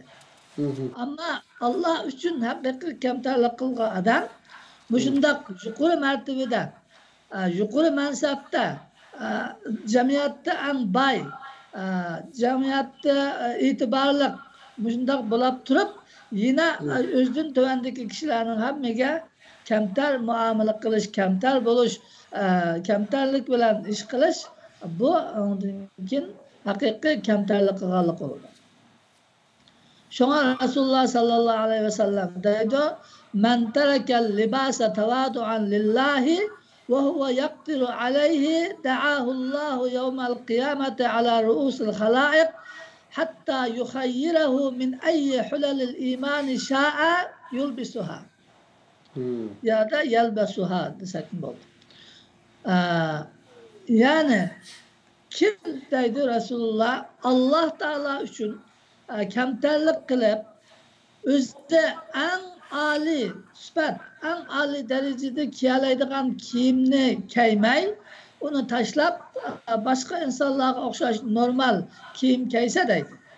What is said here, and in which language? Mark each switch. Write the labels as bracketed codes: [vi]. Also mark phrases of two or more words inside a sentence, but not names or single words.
[uz] Ama Allah uchun haqiqiy kamtarlik qilgan odam shundaq yuqori martabada, yuqori mansabda, jamiyatda eng boy, jamiyatda e'tiborli shundoq bo'lib turib, yana o'zidan tuvandagi kishilarning hammaga kamtar muomala qilish, kamtar bo'lish, kamtarlik bilan ish qilish, bu undan haqiqiy kamtarlik qilganlik bo'ladi. Shunga [ar] رسول الله صلى الله عليه وسلم [uz] deydi: [ar] "من ترك اللباس تواضعا لله وهو يقدر عليه دعاه الله يوم القيامة على رؤوس الخلائق حتى يخيره من أي حلل الإيمان شاء يلبسها." [uz] Ya da yalbasuha desek bo'ldi. Yani kim deydi Rasulullah, Allah Teala uchun kamtarlik qilib, o'zida eng oliy sifat, eng oliy darajada kiyalaydigan kiyimni kiymay, uni tashlab boshqa insonlarga o'xshash normal kiyim kiysa deydi.